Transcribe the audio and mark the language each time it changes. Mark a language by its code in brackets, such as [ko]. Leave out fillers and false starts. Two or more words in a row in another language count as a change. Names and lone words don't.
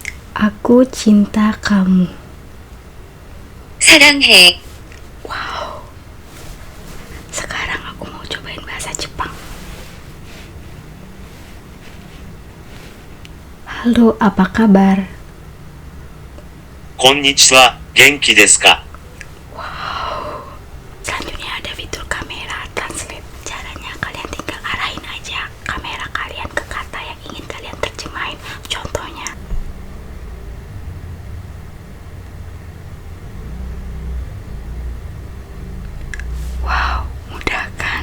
[id] Aku cinta kamu. [ko] 사랑해. [id] Wow. Sekarang aku mau cobain bahasa Jepang. Halo, apa kabar? [ja] こんにちは、元気ですか? [id] Selanjutnya ada fitur kamera translate. Caranya kalian tinggal arahin aja kamera kalian ke kata yang ingin kalian terjemahin. Contohnya, wow, mudah kan?